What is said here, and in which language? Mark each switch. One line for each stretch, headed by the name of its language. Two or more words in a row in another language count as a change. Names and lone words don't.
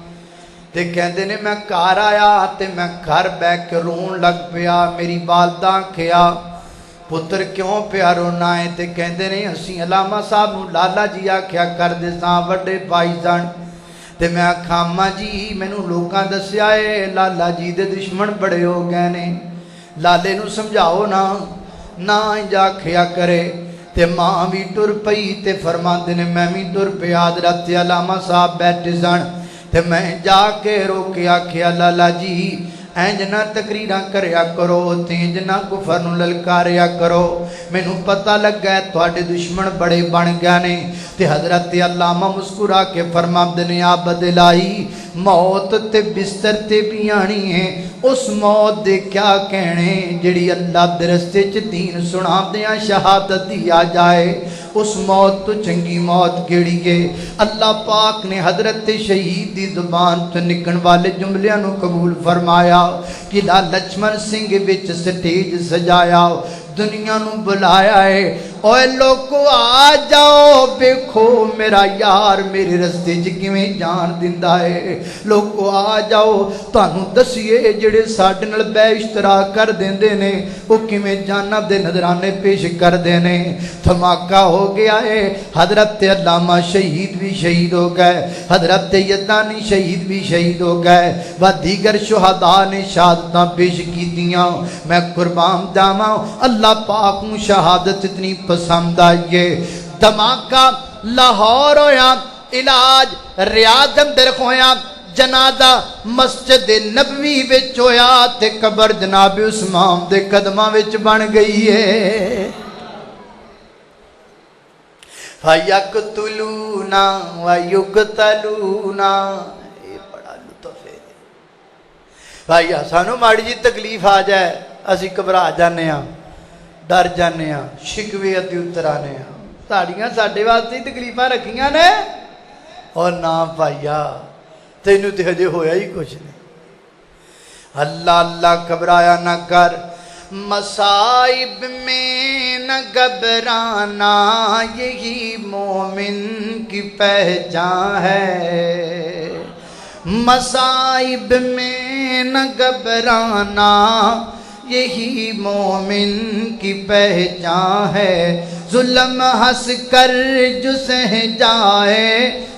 Punjabi: تے کہندے نے میں گھر آیا تے میں گھر بیٹھ کے رون لگ پیا، میری والدہ آکھیا پتر کیوں پیا رونا ہے تے کہندے نے اسی علامہ صاحب نوں لالا جی آکھیا کر دے ساں وڈے بھائی سن تے میں آکھاں اماں جی مینوں لوکاں دسیا ہے لالا جی دے دشمن بڑے ہو گئے نے، لالے نوں سمجھاؤ نہ انج آکھیا کرے تے ماں بھی ٹر پئی تے فرماندے نے میں بھی ٹر پیا، حضرت علامہ صاحب بیٹھے سن تے میں جا کے روکے آکھیا لالا جی اینج نہ تقریراں کریا کرو تینج نہ کفر نوں للکاریا کرو، مینوں پتہ لگا ہے تواڈے دشمن بڑے بن گئے نے تے حضرت علامہ مسکرا کے فرماندے نے عبد الہی موت تے بستر تے بھی آنی ہے، اس موت دے کیا کہنے جڑی اللہ دے رستے چ دین سناندیاں شہادت دی آ جائے، اس موت تو چنگی موت کیڑی ہے؟ اللہ پاک نے حضرت شہید دی زبان تو نکلن والے جملیاں نو قبول فرمایا کہ لچمن سنگھ وچ سٹیج سجایا، دنیا نو بلایا ہے اوے لوگو آ جاؤ دیکھو میرا یار میرے رستے چ کیویں جان دیندا ہے، لوگو آ جاؤ تانوں دسیے جڑے ساڈے نال بے اشتراک کر دیندے نے او کیویں جاناں دے نذرانے پیش کردے نے۔ دھماکہ ہو گیا ہے، حضرت علامہ شہید بھی شہید ہو گئے، حضرت یدانی شہید بھی شہید ہو گئے و دیگر شہداء نے شہادتاں پیش کیتیاں۔ میں قربان جاواں اللہ پاک نوں شہادت اتنی پسند آئیے۔ دھماکہ لاہور ہویا، علاج ریاض اندر ہویا، جنازہ مسجد نبوی وچ ہویا تے قبر جناب عثمان دے قدماں وچ بن گئی ہے۔
Arabic: فَيَقْتُلُونَ وَيُقْتَلُونَ،
Urdu: یہ بڑا لطف ہے بھائی،
Punjabi: سانو ماڑی جی تکلیف آ جائے اسی گھبرا جانے ہاں، ڈر جانے ہاں، شکوے اتی اتر آنے ہاں، ساڑیاں ساڈے واسطے تکلیفاں رکھیاں نے اور نہ بھائیا تینوں تے ہجے ہویا ہی کچھ نہیں۔
Urdu: اللہ اللہ گھبرایا نہ کر، مصائب میں نہ گھبرانا یہی مومن کی پہچان ہے، مصائب میں نہ گھبرانا یہی مومن کی پہچان ہے، ظلم ہنس کر جو سہ جائے